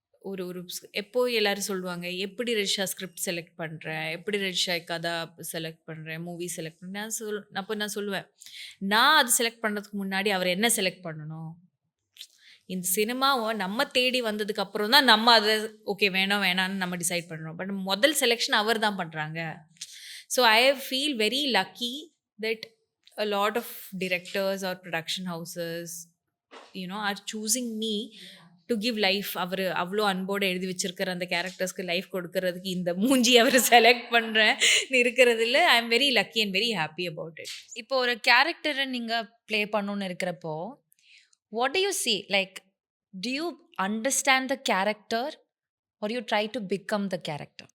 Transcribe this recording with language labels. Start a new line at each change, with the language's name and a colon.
Tamil: ஒரு எப்போ எல்லாரும் சொல்லுவாங்க, எப்படி ரஜிஷா ஸ்கிரிப்ட் செலக்ட் பண்ணுறேன், எப்படி ரஜிஷா கதா செலக்ட் பண்ணுறேன், மூவி செலக்ட் பண்ணுறேன். அப்போ நான் சொல்லுவேன், நான் அது செலக்ட் பண்ணுறதுக்கு முன்னாடி அவர் என்ன செலக்ட் பண்ணணும். இந்த சினிமாவை நம்ம தேடி வந்ததுக்கு அப்புறம் தான் நம்ம அதை ஓகே வேணான்னு நம்ம டிசைட் பண்ணுறோம். பட் முதல் செலெக்ஷன் அவர் தான் பண்ணுறாங்க.
English: So I feel very lucky that a lot of directors or production houses are choosing me to give life.
Tamil: அவர் அவ்வளோ அன்போடு எழுதி வச்சிருக்கிற அந்த கேரக்டர்ஸ்க்கு லைஃப் கொடுக்கறதுக்கு இந்த மூஞ்சி அவர் செலக்ட் பண்ணுறேன் இருக்கிறதுல
English: I am very lucky and very happy about it.
Tamil: இப்போ ஒரு கேரக்டரை நீங்கள் ப்ளே பண்ணணுன்னு இருக்கிறப்போ
English: What do you see, like do you understand the character or you try to become the character?